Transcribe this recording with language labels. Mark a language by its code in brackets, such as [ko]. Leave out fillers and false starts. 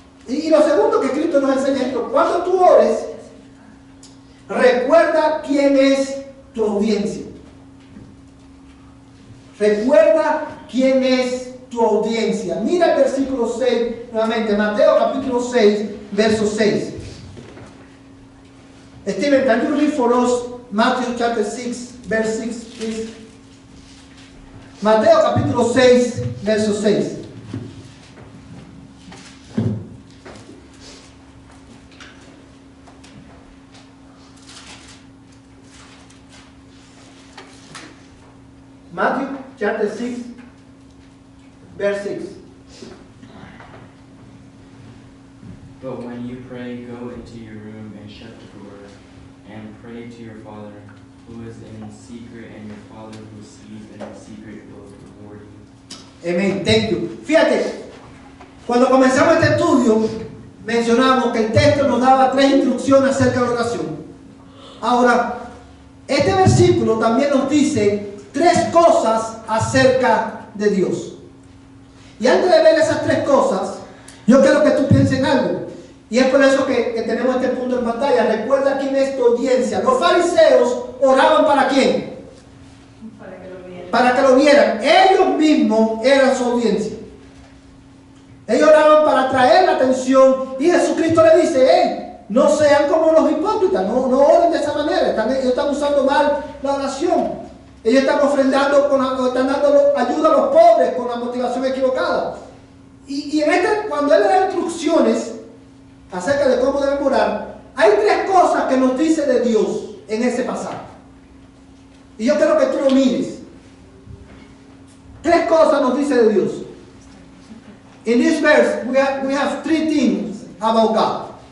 [es] Y lo segundo que Cristo nos enseña es, cuando tú ores, recuerda quién es tu audiencia. Recuerda quién es tu audiencia. Mira el versículo 6 nuevamente, Mateo capítulo 6, verso 6. [en] Steven, can you read for us Matthew chapter 6, verse 6, please? [es] Mateo capítulo 6, verso 6. [en] Matthew chapter 6, verse 6. But when you pray, go into your room and shut the door, and pray to your Father who is in secret, and your Father who sees in secret will reward you. Amen. Thank you. [es] Fíjate, cuando comenzamos este estudio, mencionamos que el texto nos daba 3 instrucciones acerca de la oración. Ahora, este versículo también nos dice 3 cosas acerca de Dios. Y antes de ver esas 3 cosas, yo quiero que tú pienses en algo. Y es por eso que tenemos este punto en pantalla. Recuerda quién es tu audiencia. Los fariseos oraban ¿para quién? Para que lo vieran. Ellos mismos eran su audiencia. Ellos oraban para atraer la atención. Y Jesucristo le dice, hey, no sean como los hipócritas. No oren de esa manera. Ellos están usando mal la oración. Ellos están ofrendando, están dando ayuda a los pobres con la motivación equivocada. Y cuando Él le da instrucciones acerca de cómo deben orar, hay 3 cosas que nos dice de Dios en ese pasaje. Y yo quiero que tú lo mires. 3 cosas nos dice de Dios. [en] In this verse, we have 3 things about God.